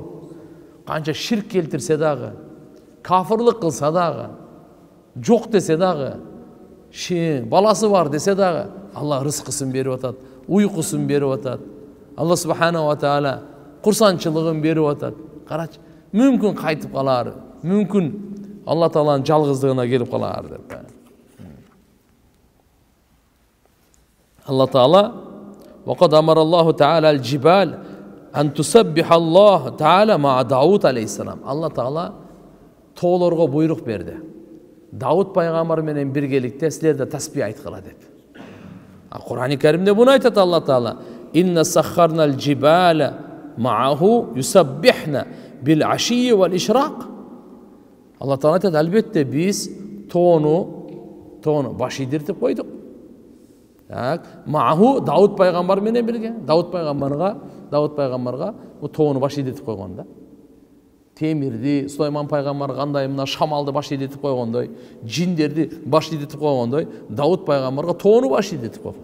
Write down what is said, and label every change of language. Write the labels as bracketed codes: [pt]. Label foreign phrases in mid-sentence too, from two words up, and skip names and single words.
[ky] Канча ширк келтирсе дагы, кафырлык кылса дагы, жок десе дагы, баласы бар десе дагы, Алла рызкысын берип атат, уйкусун берип атат. Алла [ar] سبحانه وتعالى [ky] курсанчылыгын берип атат. Карачы, мүмкүн кайтып калар, мүмкүн Алла Тааланын жалгыздыгына келип калар деп. [ar] Алла Таала وقد أمر الله تعالى الجبال أن تسبح الله تعالى مع داود عليه السلام. [ky] Алла Таала тоолорго буйрук берди. Дауд пайгамбар менен биргеликте силер да тасбih айткыла деп. Кур'ан-ы Каримде буну айтат Алла Таала: [ar] "إنا سخرنا الجبال معه يسبحن بالعشي والإشراق." [ky] Алла Таала айтат: "Албетте биз тоону баш ийдиртип койдук." Мааху Дауд пайгамбар менен бирге. Дауд пайгамбарга бу тоону баш ийдетип койгон да. Темирди Сулайман пайгамбар кандай мына шамалды баш ийдетип койгондой, жиндерди баш ийдетип койгондой, Дауд пайгамбарга тоону баш ийдетип койгон.